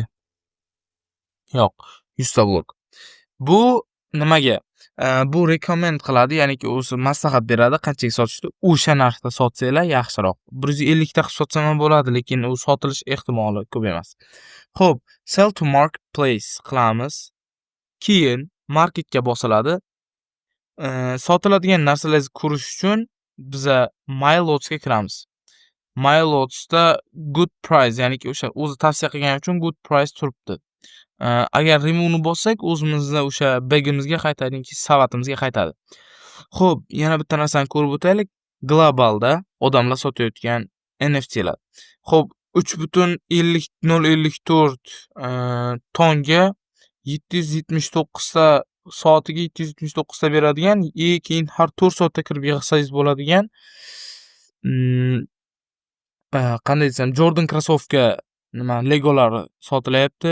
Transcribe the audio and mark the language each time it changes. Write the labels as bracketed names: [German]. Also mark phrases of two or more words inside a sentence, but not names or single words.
[Uzbek] Yo'q, 100 ta blok. Bu nimaga? Bu recommend qiladi, ya'niki o'zi maslahat beradi qanchaga sotishni. O'sha narxda sotsanglar yaxshiroq. 150 ta qilib sotsam ham bo'ladi, lekin u sotilish ehtimoli ko'p emas. Xo'p, [English] sell to marketplace qilamiz. [Uzbek] Keyin marketga bosiladi. Sotiladigan narsalarni ko'rish uchun biza MyLotsga kiramiz. [English] MyLotsda good price, [Uzbek] ya'niki o'sha o'zi tavsiya qilgani uchun [English] good price [Uzbek] turibdi. Agar remove'ni bossak, o'zimizda o'sha bagimizga qaytadiki, savatimizga qaytadi. Xo'p, yana bitta narsani ko'rib o'taylik. Globalda odamlar sotayotgan NFT'lar. Xo'p, 3.054 tonga 779 ta soatiga 779 ta beradigan, keyin har 4 soatda kirib yig'sangiz bo'ladigan qanday desam, Jordan krossovka legolari sotilayapti.